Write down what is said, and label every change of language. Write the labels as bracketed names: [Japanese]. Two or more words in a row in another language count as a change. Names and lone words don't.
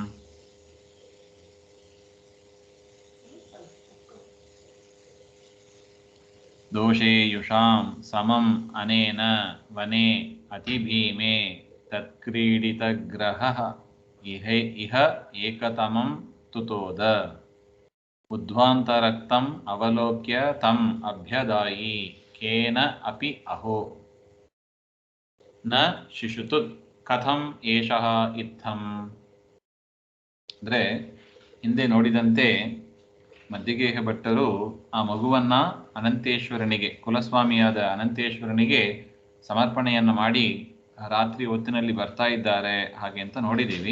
[Sanskrit] दोषेयुषां समम् अनेन वने अतिभीमे तत्क्रीडितग्रहः इह एकतमं तुतोद उद्ध्वान्तरक्तम् अवलोक्य तम् अभ्यदायी केन अपि अहो न शिशुतुत् कथಂ ಏಷಃ ಇತ್ತಂ. [Kannada] ಅಂದರೆ ಹಿಂದೆ ನೋಡಿದಂತೆ ಮದ್ದಿಗೇಹ ಭಟ್ಟರು ಆ ಮಗುವನ್ನು ಅನಂತೇಶ್ವರನಿಗೆ, ಕುಲಸ್ವಾಮಿಯಾದ ಅನಂತೇಶ್ವರನಿಗೆ ಸಮರ್ಪಣೆಯನ್ನು ಮಾಡಿ ರಾತ್ರಿ ಹೊತ್ತಿನಲ್ಲಿ ಬರ್ತಾ ಇದ್ದಾರೆ ಹಾಗೆ ಅಂತ ನೋಡಿದ್ದೀವಿ.